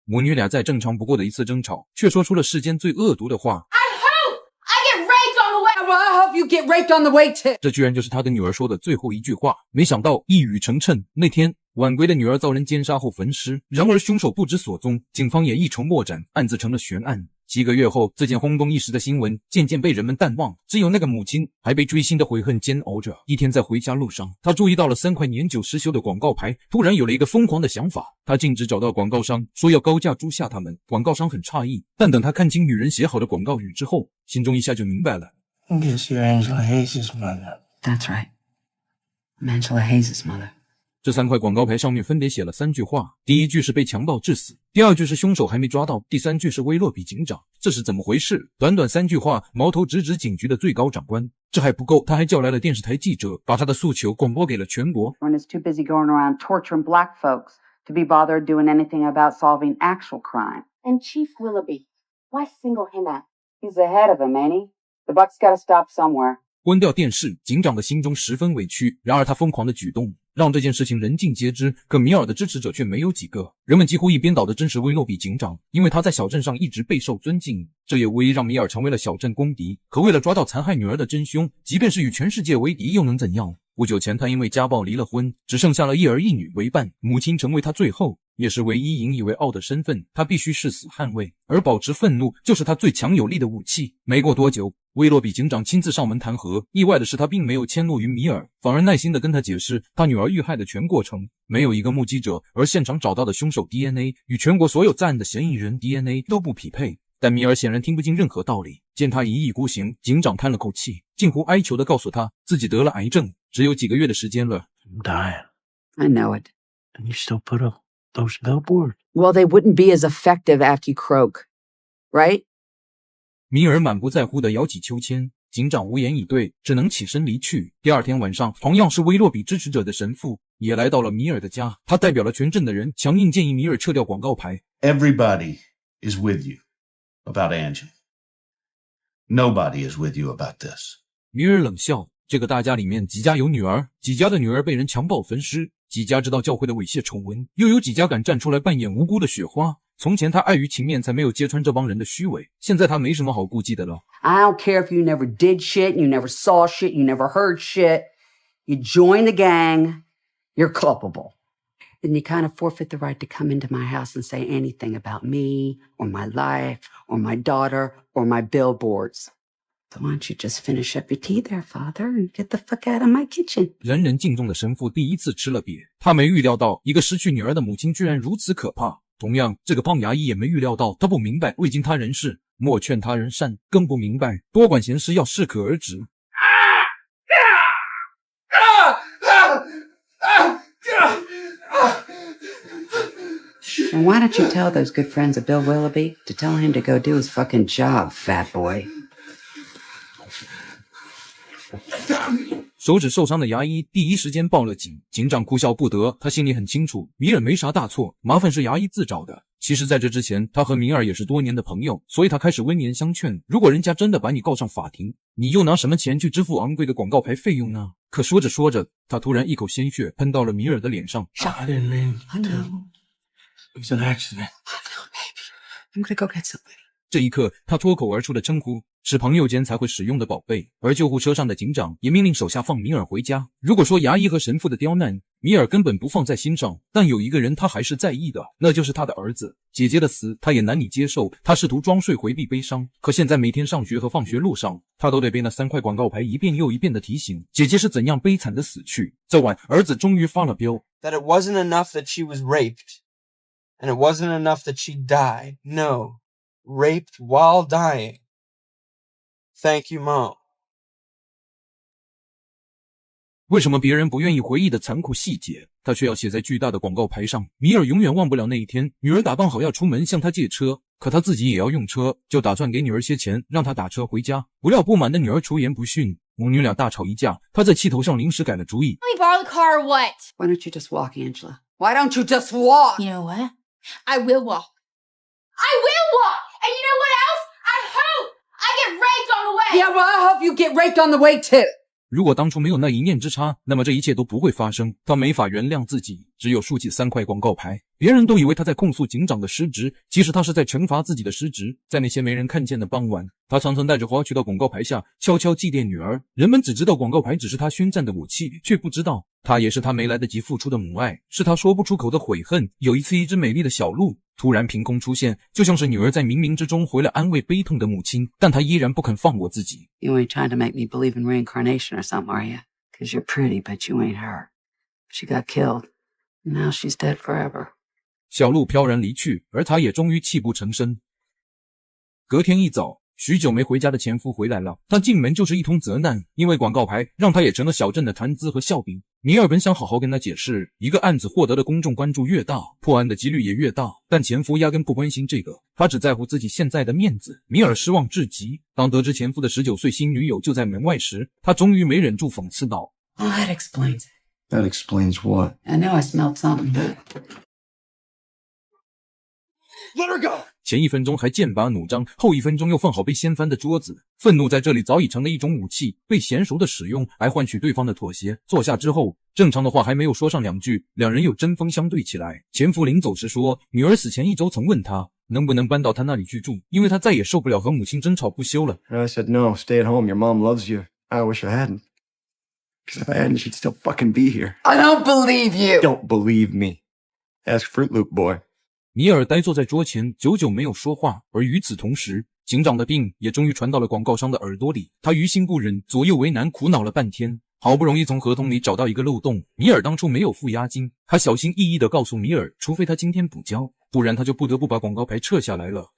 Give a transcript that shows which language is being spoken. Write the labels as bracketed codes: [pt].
[zh] 母女俩在正常不过的一次争吵，却说出了世间最恶毒的话。 [en] Well, I hope you get raped on the way too. [zh] 这居然就是他跟女儿说的最后一句话。没想到一语成谶，那天晚归的女儿遭人奸杀后焚尸，然而凶手不知所踪，警方也一筹莫展，案子成了悬案。几个月后，这件轰动一时的新闻渐渐被人们淡忘，只有那个母亲还被锥心的悔恨煎熬着。一天在回家路上，她注意到了3块年久失修的广告牌，突然有了一个疯狂的想法。她径直找到广告商，说要高价租下他们。广告商很诧异，但等他看清女人写好的广告语之后，心中一下就明白了。 [en] I guess you're Angela Hayes' mother. That's right. I'm Angela Hayes' mother. [zh] 这3块广告牌上面分别写了3句话，第一句是被强暴致死，第2句是凶手还没抓到，第3句是威洛比警长。这是怎么回事？短短3句话，矛头直指警局的最高长官。这还不够，他还叫来了电视台记者，把他的诉求广播给了全国。 [en] Everyone is too busy going around torturing black folks to be bothered doing anything about solving actual crime. And Chief Willoughby, why single him out? He's the head of them, ain't he? The buck's gotta stop somewhere. [zh] 关掉电视，警长的心中十分委屈。然而他疯狂的举动让这件事情人尽皆知，可米尔的支持者却没有几个。人们几乎一边倒的支持威洛比警长，因为他在小镇上一直备受尊敬，这也无疑让米尔成为了小镇公敌。可为了抓到残害女儿的真凶，即便是与全世界为敌又能怎样？不久前他因为家暴离了婚，只剩下了一儿一女为伴，母亲成为他最后也是唯一引以为傲的身份，他必须誓死捍卫，而保持愤怒就是他最强有力的武器。没过多久，威洛比警长亲自上门弹劾，意外的是他并没有迁怒于米尔，反而耐心地跟他解释他女儿遇害的全过程。没有一个目击者，而现场找到的凶手 DNA 与全国所有在案的嫌疑人 DNA 都不匹配。但米尔显然听不进任何道理，见他一意孤行，警长叹了口气，近乎哀求地告诉他自己得了癌症，只有几个月的时间了。 [en] I'm dying. I know it. And you still put up those billboards? Well, they wouldn't be as effective after you croak, right? [zh] 米尔满不在乎地摇起秋千，警长无言以对，只能起身离去。第二天晚上，同样是威洛比支持者的神父也来到了米尔的家，他代表了全镇的人，强硬建议米尔撤掉广告牌。 [en] Everybody is with you about Angela. Nobody is with you about this. [zh] 米尔冷笑，这个大家里面几家有女儿，几家的女儿被人强暴焚尸，几家知道教会的猥亵丑闻，又有几家敢站出来扮演无辜的雪花。从前他碍于情面才没有揭穿这帮人的虚伪，现在他没什么好顾忌的了。 [en] I don't care if you never did shit, you never saw shit, you never heard shit. You join the gang, you're culpable. Then you kind of forfeit the right to come into my house and say anything about me, or my life, or my daughter, or my billboards. So why don't you just finish up your tea there, Father, and get the fuck out of my kitchen? [zh] 人人敬重的神父第一次吃了瘪，他没预料到一个失去女儿的母亲居然如此可怕。同样，这个胖牙医也没预料到，他不明白未经他人事，莫劝他人善，更不明白多管闲事要适可而止。 [en] And why don't you tell those good friends of Bill Willoughby to tell him to go do his fucking job, fat boy? [zh] 手指受伤的牙医第一时间报了警，警长哭笑不得，他心里很清楚，米尔没啥大错，麻烦是牙医自找的。其实在这之前，他和米尔也是多年的朋友，所以他开始温言相劝，如果人家真的把你告上法庭，你又拿什么钱去支付昂贵的广告牌费用呢？可说着说着，他突然一口鲜血喷到了米尔的脸上。 [en] I didn't mean to. It was an accident. I'm gonna go get somebody. [zh] 这一刻，他脱口而出的称呼是朋友间才会使用的宝贝，而救护车上的警长也命令手下放米尔回家。如果说牙医和神父的刁难，米尔根本不放在心上，但有一个人他还是在意的，那就是他的儿子。姐姐的死，他也难以接受，他试图装睡回避悲伤，可现在每天上学和放学路上，他都得被那3块广告牌一遍又一遍的提醒，姐姐是怎样悲惨的死去。这晚，儿子终于发了飙 [en] That it wasn't enough that she was raped, and it wasn't enough that she died. No, raped while dying. Thank you, Mom. [zh] 为什么别人不愿意回忆的残酷细节，他却要写在巨大的广告牌上？米尔永远忘不了那一天，女儿打扮好要出门向他借车，可他自己也要用车，就打算给女儿些钱，让她打车回家。不料不满的女儿出言不逊，母女俩大吵一架，他在气头上临时改了主意。 [en] Let me borrow the car or what? Why don't you just walk, Angela? Why don't you just walk? You know what? I will walk. I will walk! And you know what else? I hope I get raped on the way! Yeah, well, I hope you get raped on the way too. [zh] 如果当初没有那一念之差，那么这一切都不会发生。他没法原谅自己，只有竖起3块广告牌。别人都以为他在控诉警长的失职，其实他是在惩罚自己的失职。在那些没人看见的傍晚，他常常带着花去到广告牌下，悄悄祭奠女儿。人们只知道广告牌只是他宣战的武器，却不知道他也是他没来得及付出的母爱，是他说不出口的悔恨。有一次，一只美丽的小鹿突然凭空出现，就像是女儿在冥冥之中回来安慰悲痛的母亲，但她依然不肯放过自己。 [en] You ain't trying to make me believe in reincarnation or something, are you? 'Cause you're pretty, but you ain't her. She got killed. Now she's dead forever. [zh] 小鹿飘然离去，而他也终于泣不成声。隔天一早，许久没回家的前夫回来了，他进门就是一通责难，因为广告牌让他也成了小镇的谈资和笑柄。米尔本想好好跟他解释，一个案子获得的公众关注越大，破案的几率也越大，但前夫压根不关心这个，他只在乎自己现在的面子。米尔失望至极，当得知前夫的19岁新女友就在门外时，他终于没忍住讽刺道 [en] Oh, that explains it. That explains what? I know I smelled something. Let her go! [zh] 前1分钟还剑拔弩张，后1分钟又放好被掀翻的桌子。愤怒在这里早已成了一种武器，被娴熟的使用来换取对方的妥协。坐下之后，正常的话还没有说上2句，两人又针锋相对起来。前夫临走时说，女儿死前1周曾问他能不能搬到他那里去住，因为他再也受不了和母亲争吵不休了。 [en] And I said, no, stay at home. Your mom loves you. I wish I hadn't. Because if I hadn't, she'd still fucking be here. I don't believe you. Don't believe me. Ask Fruit Loop Boy. [zh] 米尔呆坐在桌前，久久没有说话。而与此同时，警长的病也终于传到了广告商的耳朵里。他于心不忍，左右为难，苦恼了半天，好不容易从合同里找到一个漏洞。米尔当初没有付押金，他小心翼翼地告诉米尔，除非他今天补交，不然他就不得不把广告牌撤下来了。